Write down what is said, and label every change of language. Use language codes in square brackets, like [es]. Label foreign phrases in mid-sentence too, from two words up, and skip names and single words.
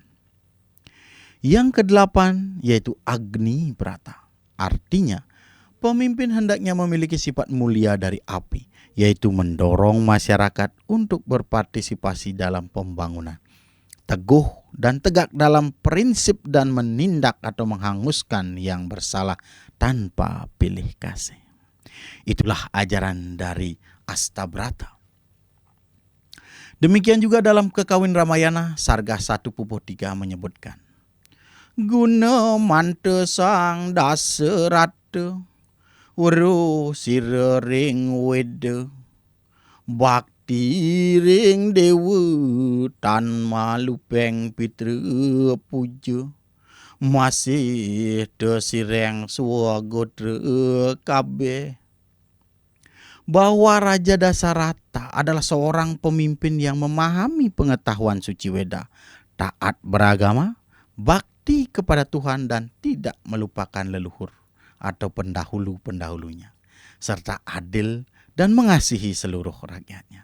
[id] Yang kedelapan yaitu Agni Brata, artinya pemimpin hendaknya memiliki sifat mulia dari api, yaitu mendorong masyarakat untuk berpartisipasi dalam pembangunan, teguh dan tegak dalam prinsip dan menindak atau menghanguskan yang bersalah tanpa pilih kasih. Itulah ajaran dari Astabrata. Demikian juga dalam Kekawin Ramayana, Sarga 1:3 menyebutkan, [kaw] Guna mante sang daserata, weru sira ring weda, bakti ring dewa, tan malupeng pitra puja, masih desireng swagotra kabeh. [id] Bahwa Raja Dasarata adalah seorang pemimpin yang memahami pengetahuan suci Weda, taat beragama, bakti kepada Tuhan dan tidak melupakan leluhur atau pendahulu-pendahulunya, serta adil dan mengasihi seluruh rakyatnya.